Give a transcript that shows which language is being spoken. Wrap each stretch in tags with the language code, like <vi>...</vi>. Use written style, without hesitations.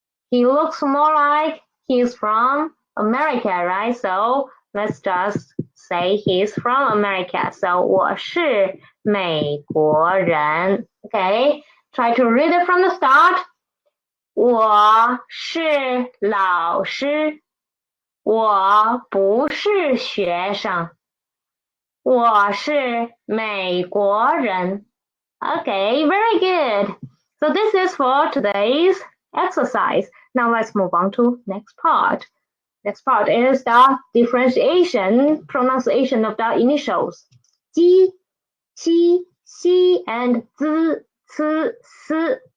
<en>He looks more like he's from America, right? So let's just say he's from America. So 我是</en> <zh>美国人.</zh> <en>Okay, try to read it from the start.</en> <zh>我是老师，我不是学生，我是美国人.</zh> <en>Okay, very good. So this is for today's exercise. Now let's move on to next part. Next part is the differentiation pronunciation of the initials. Ji, qi, xi, and zi, ci, si.</en>